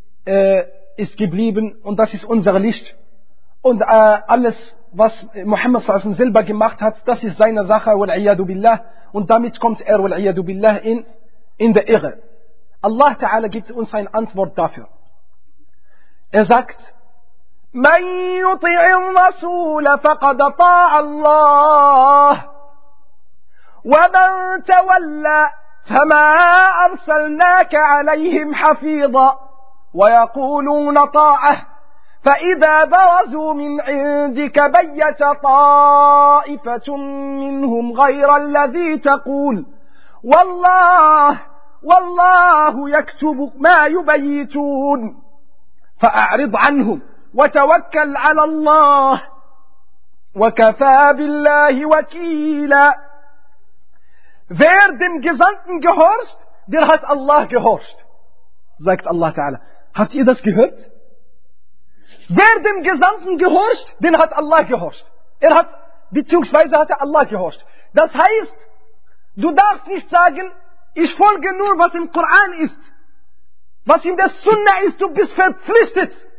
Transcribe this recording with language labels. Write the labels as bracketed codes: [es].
[de] ist geblieben und das ist unser Licht. Und alles, was Muhammad s.a.w. selber gemacht hat, das ist seine Sache, wal-iyadu billah. Und damit kommt er, wal-iyadu billah, in der Irre. Allah Ta'ala gibt uns eine Antwort dafür. Er sagt, [ar] من يطع الرسول فقد طاع الله ومن تولى فما أرسلناك عليهم حفيظا ويقولون طاعة فإذا برزوا من عندك بيت طائفة منهم غير الذي تقول والله يكتب ما يبيتون فأعرض عنهم وتوكل على الله وكفى بالله وكيلا. [de] Wer dem Gesandten gehorcht, der hat Allah gehorcht, sagt Allah Ta'ala. Habt ihr das gehört? Wer dem Gesandten gehorcht, den hat Allah gehorcht. Er hat, beziehungsweise hat er Allah gehorcht. Das heißt, du darfst nicht sagen, ich folge nur, was im Koran ist, was in der Sunna ist, du bist verpflichtet.